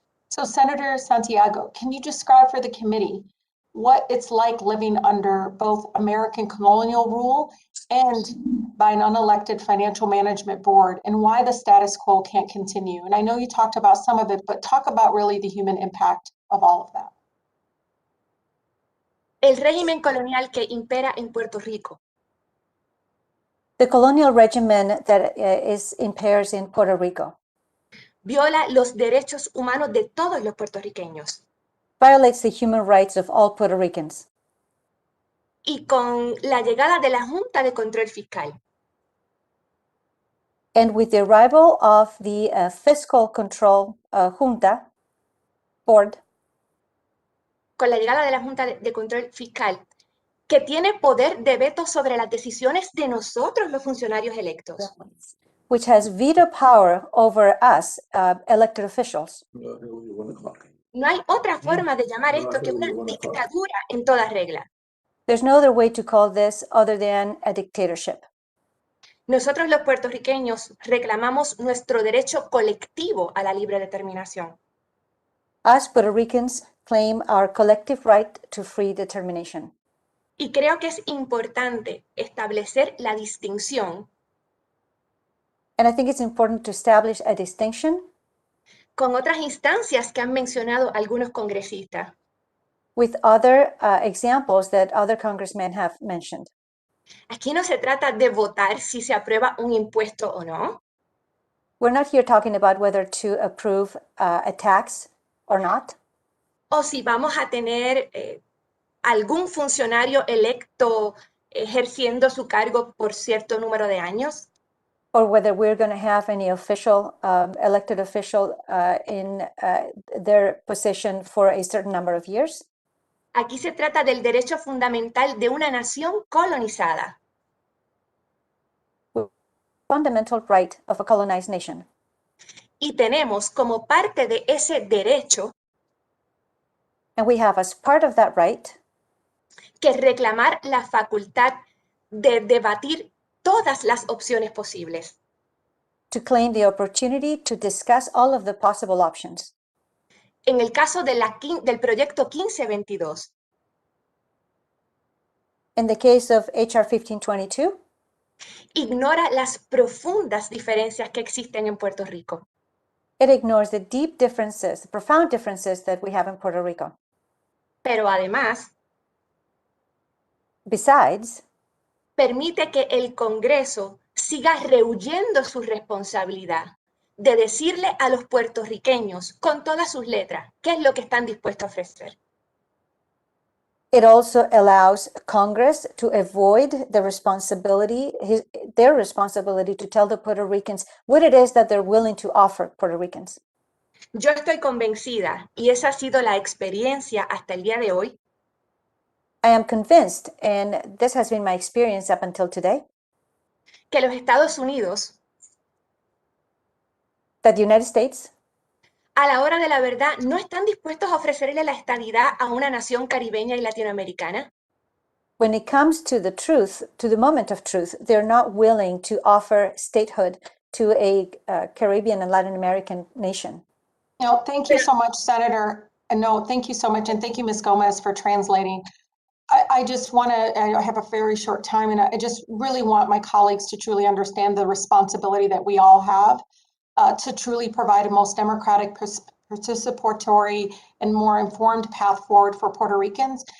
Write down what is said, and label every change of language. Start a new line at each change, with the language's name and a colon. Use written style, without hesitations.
English: So Senator Santiago, can you describe for the committee what it's like living under both American colonial rule and by an unelected financial management board, and why the status quo can't continue? And I know you talked about some of it, but talk about really the human impact of all of that.
Spanish: El régimen colonial que impera en Puerto Rico
English: The colonial regimen that impairs in Puerto Rico
Spanish: viola los derechos humanos de todos los puertorriqueños.
English: Violates the human rights of all Puerto Ricans.
Spanish: Y con la llegada de la Junta de Control Fiscal,
English: And with the arrival of the Fiscal Control Junta Board,
Spanish: con la llegada de la Junta de Control Fiscal, que tiene poder de veto sobre las decisiones de nosotros, los funcionarios electos.
English: which has veto power over us, elected officials.
Spanish: No hay otra forma de llamar esto que una dictadura en toda regla.
English: There's no other way to call this other than a dictatorship.
Spanish: Nosotros los puertorriqueños reclamamos nuestro derecho colectivo a la libre determinación.
English: Us Puerto Ricans claim our collective right to free determination.
Spanish: Y creo que es importante establecer la distinción
English: And I think it's important to establish a distinction
Spanish: con otras instancias que han mencionado algunos congresistas.
English: with other examples that other congressmen have mentioned.
Spanish: Aquí no se trata de votar si se aprueba un impuesto o no.
English: We're not here talking about whether to approve a tax or not,
Spanish: O si vamos a tener algún funcionario electo ejerciendo su cargo por cierto número de años.
English: or whether we're going to have any official, elected official in their position for a certain number of years.
Spanish: Aquí se trata del derecho fundamental de una nación colonizada.
English: Fundamental right of a colonized nation.
Spanish: Y tenemos como parte de ese derecho
English: And we have as part of that right
Spanish: que reclamar la facultad de debatir todas las opciones posibles.
English: to claim the opportunity to discuss all of the possible options.
Spanish: En el caso de del proyecto 1522,
English: In the case of HR 1522,
Spanish: ignora las profundas diferencias que existen en Puerto Rico.
English: it ignores the deep differences, the profound differences that we have in Puerto Rico.
Spanish: Pero además,
English: Besides,
Spanish: permite que el Congreso siga rehuyendo su responsabilidad de decirle a los puertorriqueños con todas sus letras qué es lo que están dispuestos a ofrecer.
English: it also allows Congress to avoid the responsibility, their responsibility to tell the Puerto Ricans what it is that they're willing to offer Puerto Ricans.
Spanish: Yo estoy convencida, y esa ha sido la experiencia hasta el día de hoy,
English: I am convinced, and this has been my experience up until today,
Spanish: que los Estados Unidos,
English: that the United States,
Spanish: a la hora de la verdad, no están dispuestos a ofrecerle la estadidad a una nación caribeña y latinoamericana.
English: when it comes to the truth, to the moment of truth, they're not willing to offer statehood to a Caribbean and Latin American nation. No, thank you so much, Senator. No, thank you so much. And thank you, Ms. Gomez, for translating. I just want to, I have a very short time, and I just really want my colleagues to truly understand the responsibility that we all have to truly provide a most democratic, participatory, and more informed path forward for Puerto Ricans.